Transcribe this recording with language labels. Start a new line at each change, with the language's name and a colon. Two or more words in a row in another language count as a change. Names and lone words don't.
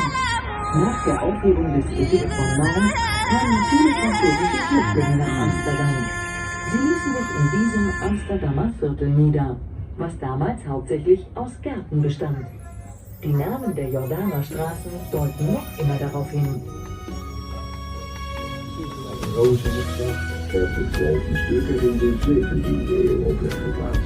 German: Nach der Aufhebung des Edikts von Nantes kamen viele französische Flüchtlinge nach Amsterdam. Sie ließen sich in diesem Amsterdamer Viertel nieder, was damals hauptsächlich aus Gärten bestand. Die Namen der Jordaner Straßen deuten noch immer darauf hin.
Dutch: Stukken in de 17e eeuw op werd geplaatst.